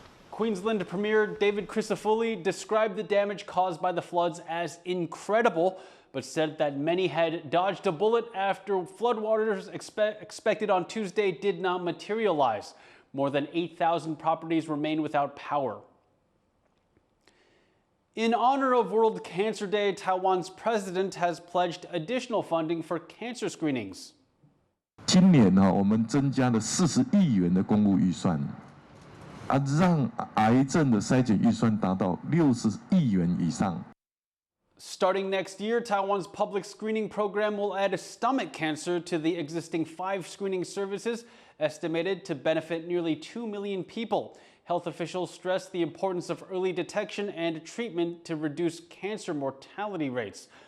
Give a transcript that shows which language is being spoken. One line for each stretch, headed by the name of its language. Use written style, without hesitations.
English: Queensland Premier David Crisafulli described the damage caused by the floods as incredible, but said that many had dodged a bullet after floodwaters expected on Tuesday did not materialize. More than 8,000 properties remain without power. In honor of World Cancer Day, Taiwan's president has pledged additional funding for cancer screenings.
Chinese: 今年呢，我们增加了40亿元的公务预算，让癌症的筛检预算达到60亿元以上。
English: Starting next year, Taiwan's public screening program will add stomach cancer to the existing 5 screening services, estimated to benefit nearly 2 million people. Health officials stress the importance of early detection and treatment to reduce cancer mortality rates.